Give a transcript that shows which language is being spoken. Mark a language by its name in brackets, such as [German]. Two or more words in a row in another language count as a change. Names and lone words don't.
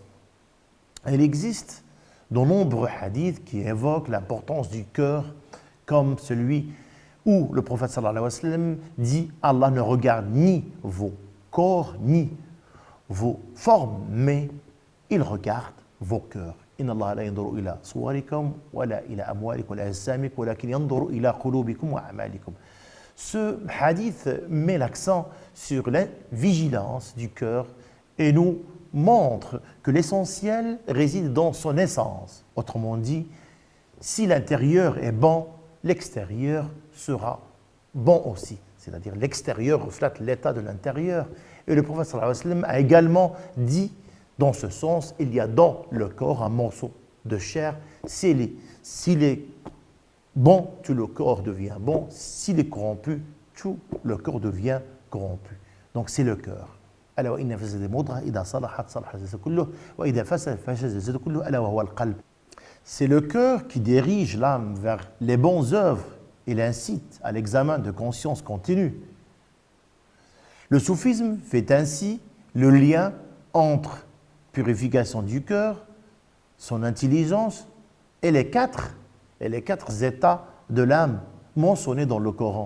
[French] Il existe de nombreux hadiths qui évoquent l'importance du cœur, comme celui où le prophète [Arabic] صلى الله عليه وسلم [French] dit « Allah ne regarde ni vos corps, ni vos formes, mais il regarde vos cœurs. » [Arabic] إن الله لا ينظر إلى صوركم ولا إلى أموالكم ولا أجسامكم ولكن ينظر إلى قلوبكم وأعمالكم. [French] Ce hadith met l'accent sur la vigilance du cœur et nous montre que l'essentiel réside dans son essence. Autrement dit, si l'intérieur est bon, l'extérieur sera bon aussi. C'est-à-dire l'extérieur reflète l'état de l'intérieur. Et le prophète [Arabic] صلى الله عليه وسلم [French] a également dit, dans ce sens, il y a dans le corps un morceau de chair. S'il est bon, tout le corps devient bon. S'il est corrompu, tout le corps devient corrompu. Donc c'est le cœur. [Arabic] ألا وإن في الجسد مضغة إذا صلحت صلح الجسد كله وإذا فسد فسد الجسد كله ألا وهو القلب. [French] C'est le cœur qui dirige l'âme vers les bonnes œuvres et l'incite à l'examen de conscience continue. Le soufisme fait ainsi le lien entre purification du cœur, son intelligence et les quatre états de l'âme mentionnés dans le Coran.